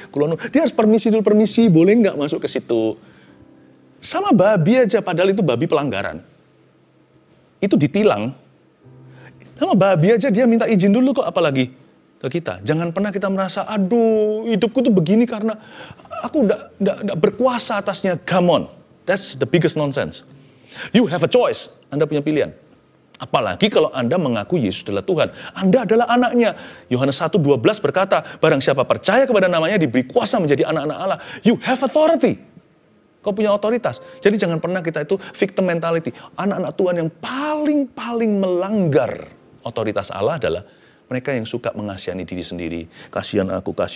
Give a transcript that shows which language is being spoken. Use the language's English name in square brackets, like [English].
[Javanese] Kulon nuwun, [Indonesian] dia harus permisi dulu, boleh nggak masuk ke situ? Sama babi aja, padahal itu babi pelanggaran. Itu ditilang. Sama babi aja dia minta izin dulu kok, apalagi ke kita. Jangan pernah kita merasa, aduh hidupku tuh begini karena aku udah berkuasa atasnya. [English] Come on, that's the biggest nonsense. You have a choice, [Indonesian] Anda punya pilihan. Apalagi kalau Anda mengaku Yesus adalah Tuhan. Anda adalah anaknya. Yohanes 1:12 berkata, barang siapa percaya kepada namanya diberi kuasa menjadi anak-anak Allah. [English] You have authority. [Indonesian] Kau punya otoritas. Jadi jangan pernah kita itu victim mentality. Anak-anak Tuhan yang paling melanggar otoritas Allah adalah mereka yang suka mengasihani diri sendiri. Kasihan aku.